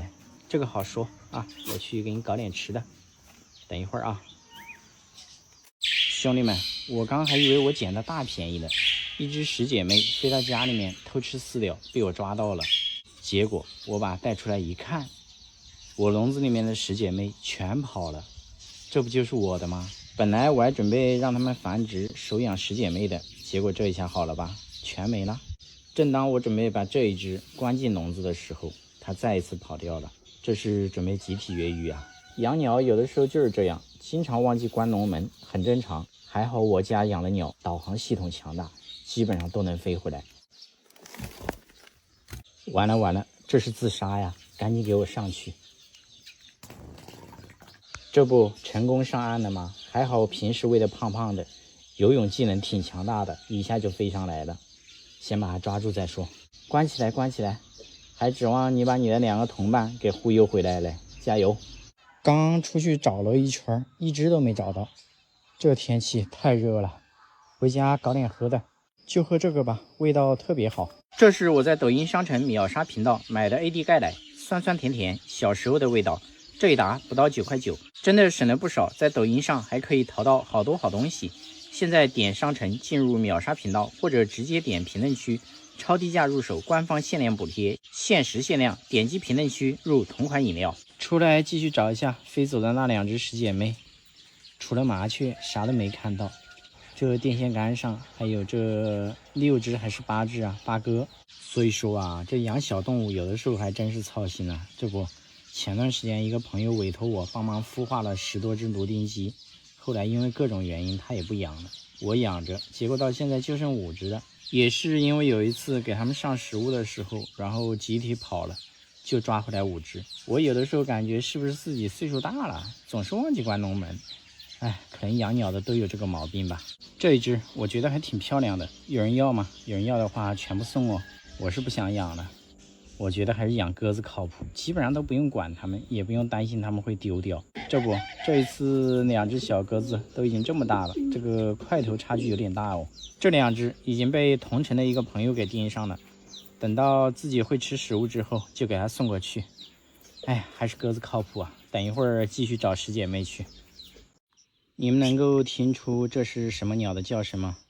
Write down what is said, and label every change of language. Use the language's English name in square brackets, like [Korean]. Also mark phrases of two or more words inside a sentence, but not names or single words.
[Chinese] 這個好說啊，我去給你搞點吃的。等一會兒啊，兄弟們，我剛還以為我撿了大便宜了，一只十姐妹飛到家裡面偷吃飼料，被我抓到了。結果我把它帶出來一看，我籠子裡面的十姐妹全跑了，這不就是我的嗎？本來我還準備讓他們繁殖收養十姐妹的，結果這一下好了吧，全沒了。正當我準備把這一只關進籠子的時候，它再一次跑掉了。這是準備集體越獄啊！養鳥有的時候就是這樣，經常忘記關籠門，很正常。還好我家養的鳥導航系統強大，基本上都能飛回來。完了完了，這是自殺呀！趕緊給我上去！這不成功上岸了嗎？還好我平時餵的胖胖的，游泳技能挺強大的，一下就飛上來了。先把它抓住再說。關起来，關起来！還指望你把你的2個同伴給忽悠回來了，加油！剛出去找了一圈，一只都沒找到。這天氣太熱了，回家搞點喝的，就喝這個吧，味道特別好。這是我在抖音商城秒殺頻道買的 AD 钙奶，酸酸甜甜，小時候的味道。這一打不到9.9塊，真的省了不少。在抖音上還可以淘到好多好東西。現在點商城进入秒殺頻道，或者直接點評論區超低價入手，官方限量補貼，限時限量，點擊評論區入同款飲料。出來繼續找一下飛走的那2隻十姐妹，除了麻雀啥都沒看到。這電線桿上還有這6隻還是8隻啊，8哥。所以說啊，這養小動物有的時候還真是操心啊。這不，前段時間一個朋友委托我幫忙孵化了10多隻蘆丁雞，後來因為各種原因他也不養了，我養着，結果到現在就剩5隻了。也是因為有一次給他們上食物的時候，然後集體跑了，就抓回来5隻。我有的時候感觉是不是自己岁數大了，总是忘記關笼門。哎，可能養鳥的都有這個毛病吧。這一隻我覺得還挺漂亮的，有人要嗎？有人要的話全部送哦。我是不想養了，我覺得還是養鴿子靠谱，基本上都不用管它们，也不用担心它们會丟掉。這不，這一次2隻小鴿子都已經這麼大了，這個塊頭差距有點大哦。這2隻已經被同城的一個朋友給盯上了，等到自己會吃食物之後就給它送過去。哎，還是鴿子靠譜啊。等一會兒繼續找10姐妹去。你們能夠聽出這是什麼鳥的叫聲嗎？